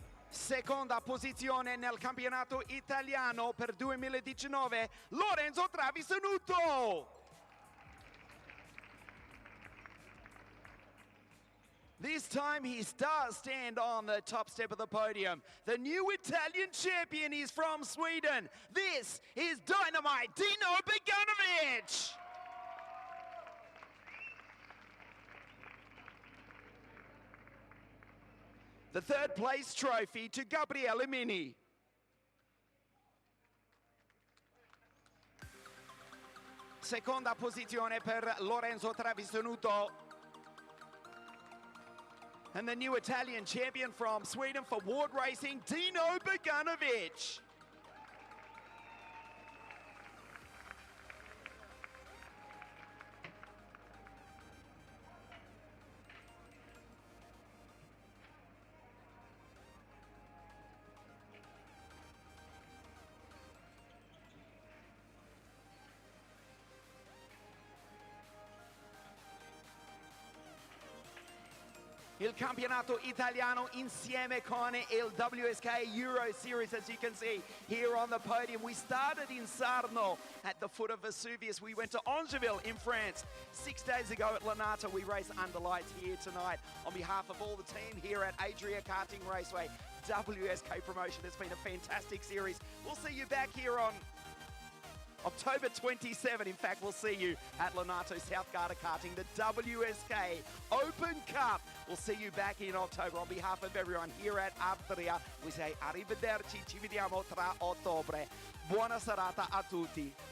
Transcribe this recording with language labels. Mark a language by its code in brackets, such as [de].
[it] Seconda posizione nel campionato italiano per 2019, Lorenzo Travisanuto. [en] This time he does stand on the top step of the podium. The new Italian champion is from Sweden. This is Dynamite Dino Boganovic. The third place trophy to Gabriele Mini. [it] Seconda posizione per Lorenzo Travisanuto. [en] And the new Italian champion from Sweden for Ward Racing, Dino Boganovic. [it] Il campionato italiano insieme con il [en] WSK Euro Series, as you can see here on the podium. We started in Sarno at the foot of Vesuvius. We went to Angeville in France 6 days ago at Lanata. We race under lights here tonight. On behalf of all the team here at ADRIA Karting Raceway, WSK promotion, it's been a fantastic series. We'll see you back here on October 27, in fact, we'll see you at Lonato South Garda Karting, the WSK Open Cup. We'll see you back in October. On behalf of everyone here at ADRIA, we say [it] arrivederci, ci vediamo tra ottobre. Buona serata a tutti.